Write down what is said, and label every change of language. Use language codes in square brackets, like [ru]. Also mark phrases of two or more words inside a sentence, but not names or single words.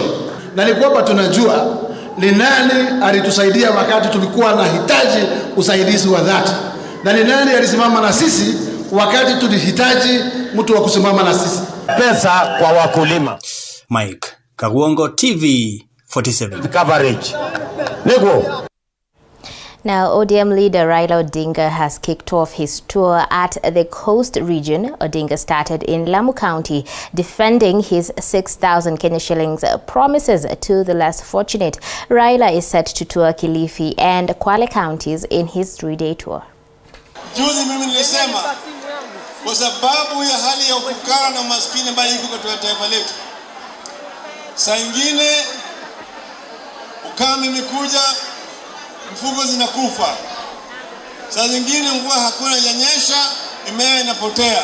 [sw] Na ni kwamba tunajua ni nani alitusaidia wakati tulikuwa na hitaji usaidizi wa dhati. Na ni nani alisimama na sisi wakati tulihitaji mtu wa kusimama na sisi. Pesa kwa wakulima. Mike Kagwongo, TV 47. [en] Coverage. Nego. Now, ODM leader Raila Odinga has kicked off his tour at the Coast region. Odinga started in Lamu County, defending his 6,000 Kenya shillings promises to the less fortunate. Raila is set to tour Kilifi and Kwale counties in his 3-day tour. [sw] Juzi mimi nilisema kwa sababu ya hali ya ufukara na umaskini ambayo iko katika taifa letu. Saa ingine ukame imekuja, mfugo zinakufa. Saa zingine mvua hakuna yanyesha, mimea inapotea.